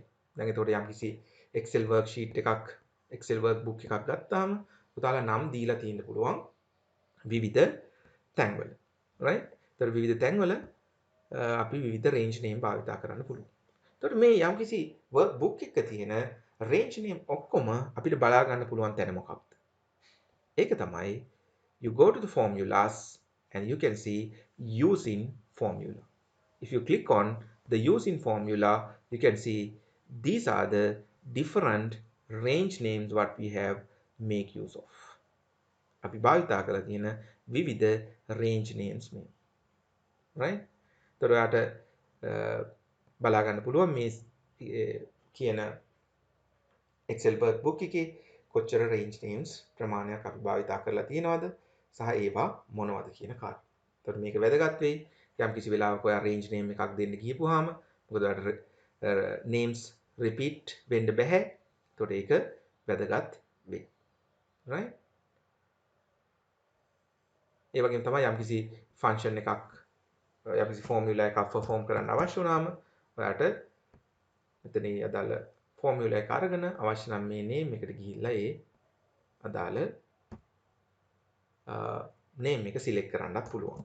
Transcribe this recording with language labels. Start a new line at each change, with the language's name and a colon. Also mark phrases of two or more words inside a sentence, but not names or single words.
Sinhala: දැන් එතකොට යම්කිසි Excel worksheet එකක් Excel workbook එකක් ගත්තාම පුතාලා නම් දීලා තියෙන්න පුළුවන් විවිධ තැන්වල. right? එතකොට විවිධ තැන්වල අපි විවිධ
English: range name
Sinhala: භාවිතා කරන්න පුළුවන්. එතකොට මේ යම්කිසි workbook එකක තියෙන
English: range name
Sinhala: ඔක්කොම අපිට බලා ගන්න පුළුවන් තැන මොකක්ද? ඒක තමයි
English: you go to the formulas and you can see using formula. If you click on the using formula, you can see these are the different range names what we have make use of.
Sinhala: අපි භාවිතා කරලා තියෙන විවිධ
English: range names
Sinhala: මේ. right? එතකොට ඔයාට බලා ගන්න පුළුවන් මේ කියන Excel workbook එකේ කොච්චර
English: range names
Sinhala: ප්‍රමාණයක් අපි භාවිතා කරලා තියෙනවද සහ ඒවා මොනවද කියන කාරණා. එතකොට මේක වැදගත් වෙයි. යම් කිසි වෙලාවක ඔයා
English: range name
Sinhala: එකක් දෙන්න ගියපුවාම මොකද ඔයාලට
English: names repeat
Sinhala: වෙන්න බෑ. එතකොට ඒක වැදගත් වෙයි. right? ඒ වගේම තමයි යම් කිසි function එකක් යම් කිසි formula එකක් perform කරන්න අවශ්‍ය වුණාම ඔයාට මෙතන අදාළ formula එක අරගෙන අවශ්‍ය නම් මේ name එකට ගිහිල්ලා ඒ අදාළ name එක select කරන්නත් පුළුවන්.